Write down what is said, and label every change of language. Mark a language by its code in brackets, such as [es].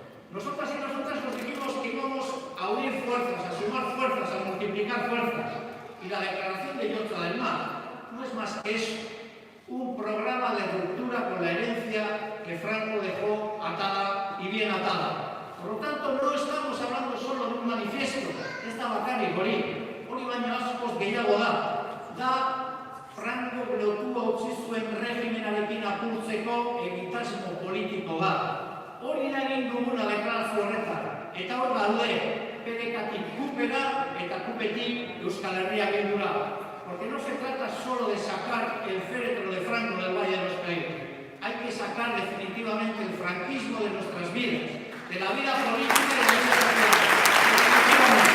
[es] Nosotras y nosotras nos dijimos que íbamos a unir fuerzas, a sumar fuerzas, a multiplicar fuerzas. Y la declaración de Llotja del Mar no es más que eso, un programa de ruptura con la herencia que Franco dejó atada y bien atada. Por lo tanto, no estamos hablando solo de un manifiesto, [eu] ez da bakarrik hori. Hori baino askoz gehiago da Franco lotua utzi zuen regimenarekin apurtzeko egitasmo politiko bat. Hori da egin duguna deklarazio horretan. Eta hor daude, PDK-tik kupera eta kupetik Euskal Herria Bildura. [es] Porque no se trata solo de sacar el féretro de Franco del Valle de los Caídos. Hay que sacar definitivamente el franquismo de nuestras vidas, de la vida política y de la vida social.